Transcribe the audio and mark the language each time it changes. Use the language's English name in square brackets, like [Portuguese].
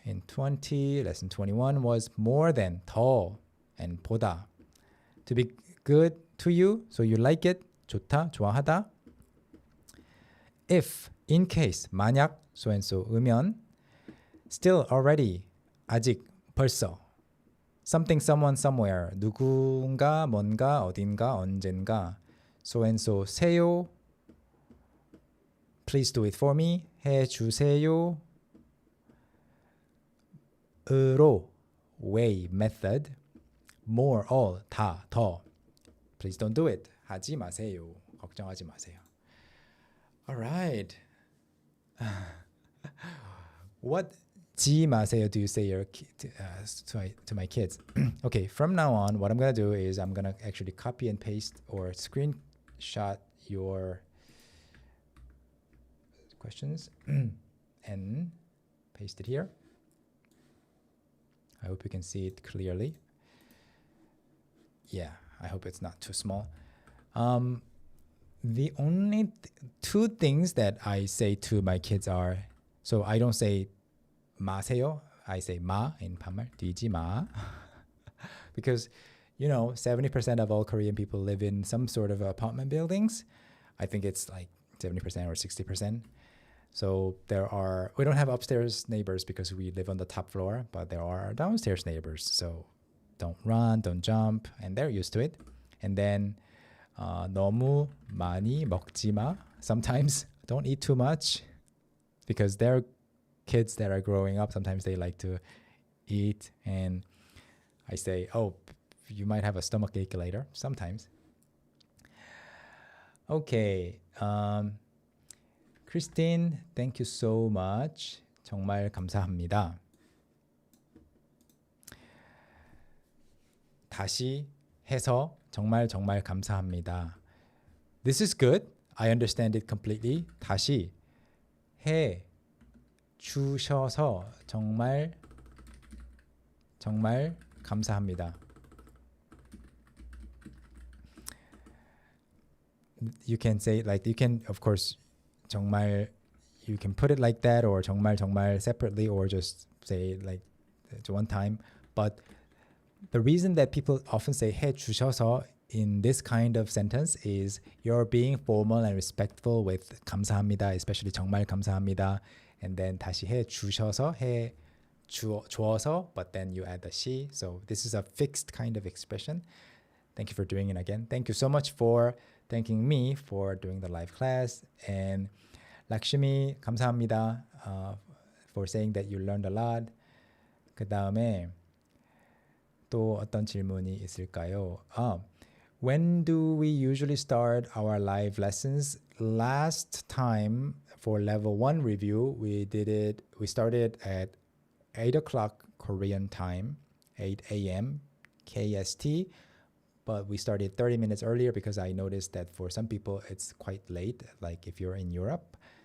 [English] In 20, lesson 21 was more than, 더, and 보다. To be good to you, so you like it. [Korean] 좋다, 좋아하다. [English] If, in case, 만약, so and so, 으면. Still, already, 아직, 벌써. something, someone, somewhere. [Korean] 누군가, 뭔가, 어딘가, 언젠가. [English] So and so. 세요. Please do it for me. [Korean] 해주세요. [English] 으로. Way, method. More, all, 다, 더. Please don't do it. [Korean] 하지 마세요. 걱정하지 마세요. [English] Alright. What 지 마세요 do you say to my kids? Okay, from now on, what I'm going to do is I'm going to actually copy and paste or screenshot your questions and paste it here. I hope you can see it clearly. Yeah, I hope it's not too small. The only two things that I say to my kids are, so I don't say 마세요. I say 마 in 반말, [Korean] 뛰지 마. [English] Because, 70% of all Korean people live in some sort of apartment buildings. I think it's like 70% or 60%. So we don't have upstairs neighbors because we live on the top floor, but there are downstairs neighbors. So don't run, don't jump, and they're used to it. [Korean] And then 너무 많이 먹지 마. [English] Sometimes don't eat too much because they're kids that are growing up. Sometimes they like to eat, and I say, oh, you might have a stomach ache later. Sometimes. Okay. Christine, thank you so much. [Korean] 정말 감사합니다. 다시 해서 정말 정말 감사합니다. [English] This is good. I understand it completely. [Korean] 다시 해 주셔서 정말 정말 감사합니다. [English] You can say of course 정말, you can put it like that, or 정말 정말 separately, or just say like one time. But the reason that people often say 해 주셔서 in this kind of sentence is you're being formal and respectful with 감사합니다, especially [Korean] 정말 감사합니다. [English] And then 다시 해 주셔서, 해 주어서, but then you add the 시. So this is a fixed kind of expression. Thank you for doing it again. Thank you so much for thanking me for doing the live class. And Lakshmi, 감사합니다 for saying that you learned a lot. [Korean] 그 다음에 또 어떤 질문이 있을까요? [English] When do we usually start our live lessons? Last time for level 1 review, we started at 8 o'clock Korean time, 8 a.m. KST, but we started 30 minutes earlier because I noticed that for some people it's quite late, like if you're in Europe.